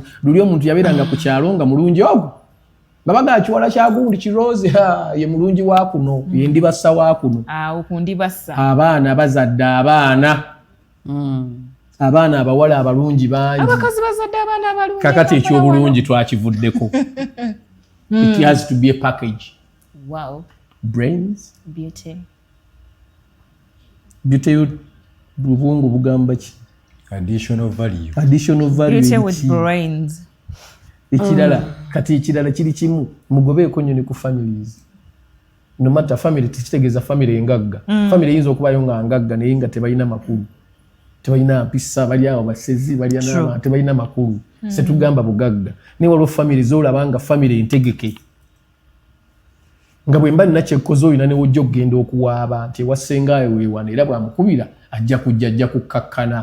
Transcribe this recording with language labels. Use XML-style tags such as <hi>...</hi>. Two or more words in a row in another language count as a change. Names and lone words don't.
<lg>Luli omuntu yabeeranga ku kyalo nga mulungi ogwo. Babaga kiwala kya gundi kiroze ye mulungi wa kuno ye ndibassa wa kuno. Okundi bassa. Abaana bazadde abaana. Abaana abawala abalungi bangi. Abakazi bazadde abaana abalungi. Kakati ekyobulungi twakivuddeko.</lg> <en>It has to be a package. Wow. Brains. Beauty.</en> <lg>Beauty bubungu bugamba ki?</lg> <en>Additional value. Additional value. Beauty with brains.</en> <lg>Ekirala kati ekirala kiri kimu mugobeeko nnyo ne ku families.</lg> <en>No matter</en> <lg>family tikitegeeza family engagga. Family eyinza okubayo nga ngagga naye nga tebalina makulu. Tebalina mpisa bali awo basezi bali n'abantu tebalina makulu. Setugamba bugagga. Naye waliwo family z'olaba nga family entegeke. Nga bwe mba nina kyekkoze olina ne wojja okugenda okuwaaba nti ewasengaayo weewana era bw'amukubira ajja kujja ajja kukkakkana.</lg>